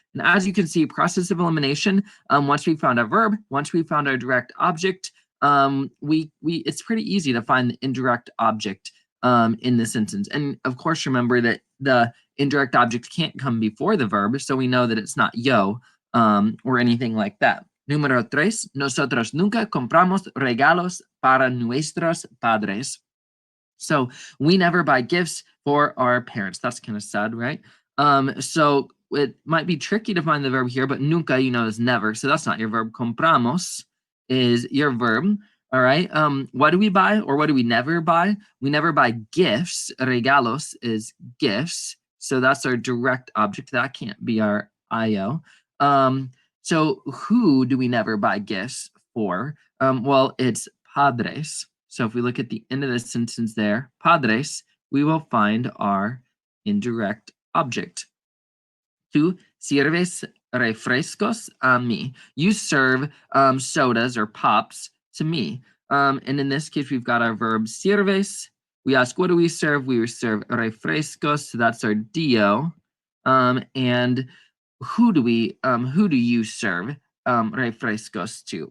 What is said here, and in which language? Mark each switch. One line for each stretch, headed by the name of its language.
English: And as you can see, process of elimination, once we found our verb, once we found our direct object, it's pretty easy to find the indirect object in the sentence. And of course, remember that the indirect object can't come before the verb, so we know that it's not yo or anything like that.
Spanish: Número tres, nosotros nunca compramos regalos para nuestros padres.
English: So we never buy gifts for our parents. That's kind of sad, right? So it might be tricky to find the verb here, but nunca, is never. So that's not your verb. Compramos is your verb. All right. What do we buy or what do we never buy? We never buy gifts. Regalos is gifts. So that's our direct object. That can't be our IO. So who do we never buy gifts for? Well, it's padres. So if we look at the end of the sentence there, padres, we will find our indirect object.
Spanish: Tú sirves refrescos a mí.
English: You serve sodas or pops to me. And in this case, we've got our verb sirves. We ask, what do we serve? We serve refrescos, so that's our dio. And who do you serve refrescos to?